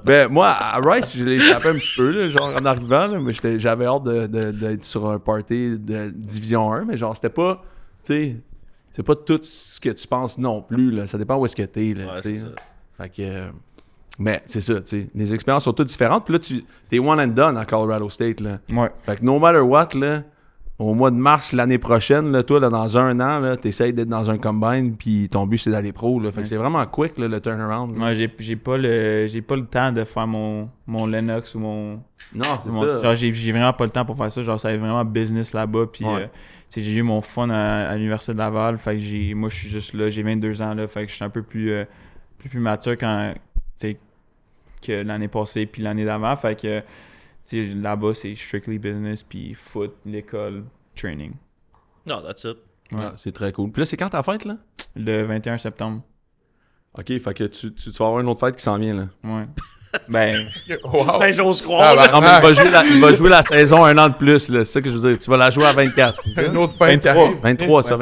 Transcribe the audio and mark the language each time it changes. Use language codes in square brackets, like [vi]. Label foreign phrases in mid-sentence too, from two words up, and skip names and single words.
[fr] Ben, moi, à Rice, je l'ai échappé un petit peu, là, genre en arrivant, là, mais j'avais hâte d'être sur un party de Division 1, mais genre, c'était pas, tu sais, c'est pas tout ce que tu penses non plus, là. Ça dépend où est-ce que t'es, là, Ouais, tu c'est sais. ça. Fait que, mais c'est ça, tu sais, les expériences sont toutes différentes, puis là, t'es [en] one and done [fr] à Colorado State, là. Ouais. Fait que [en] no matter what, [fr] là, au mois de mars l'année prochaine, là, toi, là, dans un an, là, t'essayes d'être dans un combine, puis ton but, c'est d'aller pro, là. Fait que c'est vraiment quick, là, le turnaround. là. Moi, j'ai pas le temps de faire mon Lennox ou mon. Non, c'est mon- ça. genre, j'ai vraiment pas le temps pour faire ça. Genre, ça va être vraiment business là-bas. Puis, Ouais. tu sais, j'ai eu mon fun à l'Université de Laval. Fait que moi, je suis juste là. J'ai 22 ans là. Fait que je suis un peu plus mature quand, tu sais, que l'année passée puis l'année d'avant. Fait que, tu sais, là-bas, c'est [en] strictly business. [fr] Puis foot, l'école, training. Non, [en] that's it. [fr] Ouais. Ah, c'est très cool. Puis là, c'est quand ta fête, là? Le 21 septembre. OK, fait que tu vas avoir une autre fête qui s'en vient, là. Ouais. Ben, wow. Ben, j'ose Ah, croire. bah, là. Non, mais il va jouer la saison un an de plus, là. C'est ça que je veux dire. Tu vas la jouer à 24. Une autre fête qui 23. arrive. 23, ça,